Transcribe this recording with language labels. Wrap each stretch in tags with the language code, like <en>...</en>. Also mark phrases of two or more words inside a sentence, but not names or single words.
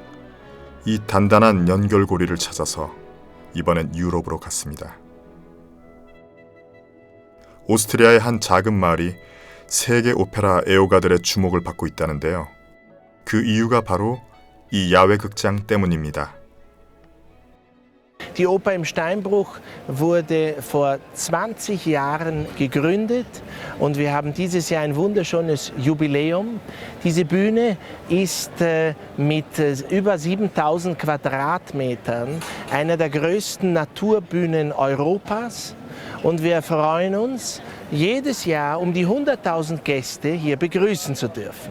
<ko>이 단단한 연결고리를 찾아서 이번엔 유럽으로 갔습니다. 오스트리아의 한 작은 마을이 세계 오페라 애호가들의 주목을 받고 있다는데요. 그 이유가 바로 이 야외 극장 때문입니다.</ko> <de>Die Oper im Steinbruch wurde vor 20 Jahren gegründet und wir haben dieses Jahr ein wunderschönes Jubiläum. Diese Bühne ist mit über 7000 Quadratmetern einer der größten Naturbühnen Europas und wir freuen uns, jedes Jahr die 100.000 Gäste hier begrüßen zu dürfen.</de>